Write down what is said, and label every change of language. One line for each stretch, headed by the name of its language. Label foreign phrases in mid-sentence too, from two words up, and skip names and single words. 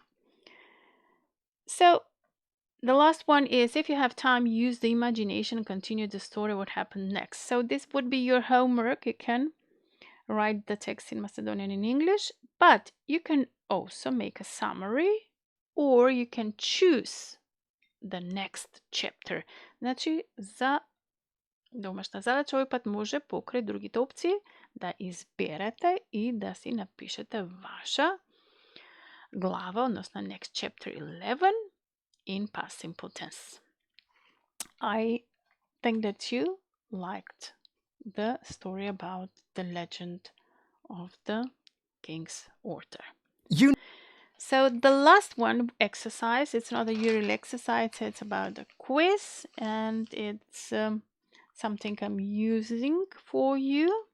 English: So the last one is, if you have time, use the imagination and continue the story, what happened next. So this would be your homework. You can write the text in Macedonian and English, but you can also make a summary, or you can choose the next chapter.
Macedonian: Значи, за домашна задача овој пат може покрај другите опции да изберете и да си напишете ваша глава, односно
English: next chapter 11 in past simple tense. I think that you liked the story about the legend of the King's Arthur. So the last one exercise, it's not a yearly exercise, it's about a quiz, and it's something I'm using for you.